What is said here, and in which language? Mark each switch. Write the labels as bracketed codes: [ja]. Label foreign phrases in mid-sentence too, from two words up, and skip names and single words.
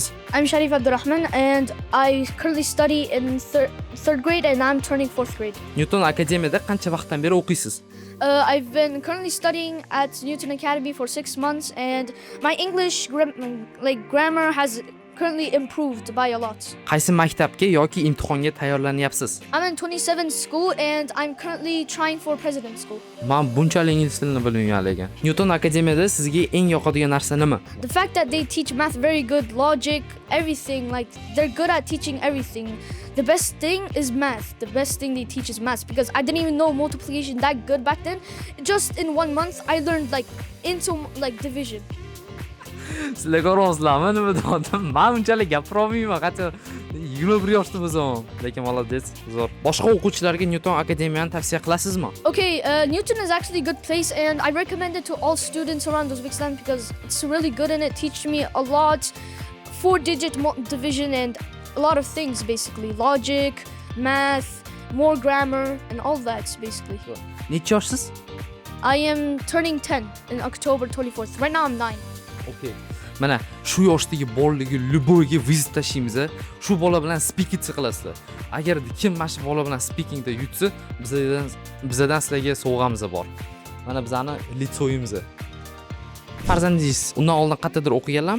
[en] I'm Sharif Abdurrahman and I currently study in third grade and I'm turning 4th grade. [uz] Newton Akademiyada qancha vaqtdan beri o'qiysiz? [en] I've been currently studying at Newton Academy for 6 months and my English grammar has currently improved by a lot. [uz] Qaysi maktabga yoki imtihonga tayyorlanyapsiz? [en] I'm in 27 school and I'm currently trying for president school. [uz] Men bunchalik ingliz tilini bilmayman lekin. Newton Akademiyada sizga eng yoqadigan narsa nima? [en] The fact that they teach math very good, logic, everything, like they're good at teaching everything. The best thing is math. The best thing they teach is math because I didn't even know multiplication that good back then. Just in 1 month I learned into division. [uz] Sizlar ko'rasizlarmi nima deyapman? Men unchalik gapirolmayman, qattiq 21 yoshda bo'lsam, lekin молодец, zo'r. Boshqa o'quvchilarga Newton Akademiyani tavsiya qilasizmi? [en] Okay, Newton is actually a good place and I recommend it to all students around Uzbekistan because it's really good and it teaches me a lot, 4-digit division and a lot of things basically, logic, math, more grammar and all that basically. [uz] Necha yoshsiz? [en] I am turning 10 in October 24th. Right now I'm 9. [uz] Okay. Mana shu yoshdagi bolalarga любойga vizit tashlaymiz. Shu bola bilan speaking qilasizlar. Agar kim mana shu bola bilan speakingda yutsa, bizdan sizlarga sovg'amiz bor. Mana bizani litsoyimiz. Farzandingiz undan oldin qayerdadir o'qiganlarmi?